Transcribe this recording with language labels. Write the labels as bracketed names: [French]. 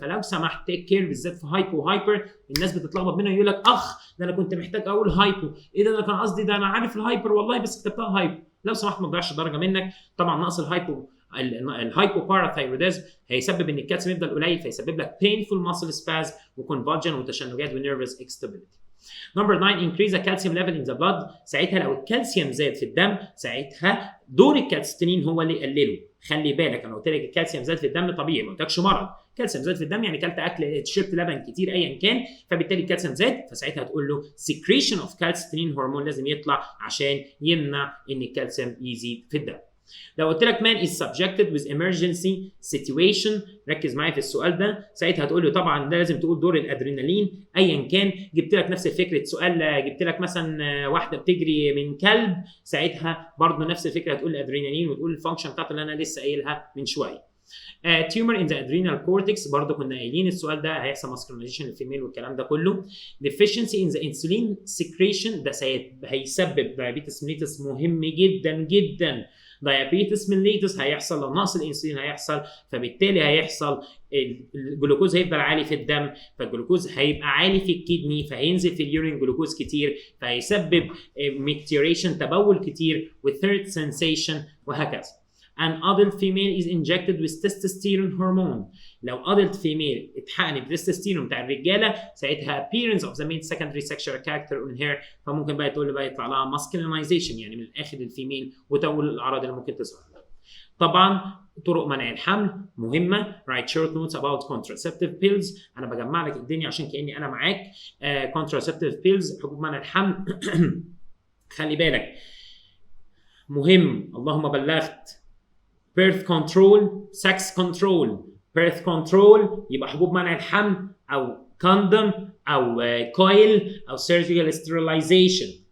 [Arabic] فلو سمحت تيك كير بالذات في هايبو وهايبر. الناس بتتلخبط منها يقول لك اخ ده انا كنت محتاج اقول هايبو، ايه ده انا كان قصدي ده انا عارف الهايبر والله بس كتبتها هايبو. لو سمحت ما تضيعش درجه منك. طبعا نقص الهايبوباراثايروديزم هيسبب ان الكالسيوم يفضل قليل، فيسبب لك [English] painful muscle spasm [Arabic] وكونفالجن وتشنجات ونيرفس instability. [English] Number 9 increase the calcium level in the blood. [Arabic] ساعتها لو الكالسيوم زاد في الدم ساعتها دور الكالستنين هو اللي يقلله. خلي بالك انا قلت لك الكالسيوم زاد في الدم طبيعي، ما قلتلكش مرض. الكالسيوم زاد في الدم يعني كلت اكل شربت لبن كتير ايا كان، فبالتالي الكالسيوم زاد، فساعتها هتقول له [English] secretion of calcitonin [Arabic] هرمون لازم يطلع عشان يمنع ان الكالسيوم يزيد في الدم. لو قلت لك [English] man is subjected with emergency situation، [Arabic] ركز معايا في السؤال ده، ساعتها هتقول له طبعا ده لازم تقول دور الادرينالين ايا كان. جبت لك نفس فكره سؤال، جبت لك مثلا واحده بتجري من كلب، ساعتها برضه نفس الفكره هتقول الادرينالين وتقول الفانكشن بتاعته اللي انا لسه قايلها من شويه. [English] tumor in the adrenal cortex [Arabic] برضه كنا قايلين السؤال ده هيحصل ماسكولينيزيشن للفيميل والكلام ده كله. [English] deficiency in the insulin secretion [Arabic] ده هيسبب [English] diabetes mellitus [Arabic] مهم جدا جدا. diabetes mellitus هيحصل لو نقص الانسولين هيحصل، فبالتالي هيحصل الجلوكوز هيفضل عالي في الدم، فالجلوكوز هيبقى عالي في الكدني فهينزل في اليورين جلوكوز كتير فهيسبب micturition تبول كتير وثيرد sensation وهكذا. [English] An adult female is injected with testosterone hormone. [Arabic] لو [English] adult female [Arabic] اتحقن بالتستوستيرون بتاع الرجاله ساعتها [English] appearance of the male secondary sexual character on hair، [Arabic] فممكن بقى تقول له بقى يطلع لها masculinization يعني من الاخر الفيميل وتقول الاعراض اللي ممكن تظهر. طبعا طرق منع الحمل مهمه. [English] write short notes about contraceptive pills. [Arabic] انا بجمع لك الدنيا عشان كاني انا معاك. [English] contraceptive pills [Arabic] حبوب منع الحمل خلي بالك مهم. اللهم بلغت. [English] birth control sex control. [Arabic] birth control يبقى حبوب منع الحمل او condom او coil او [English] surgical sterilization.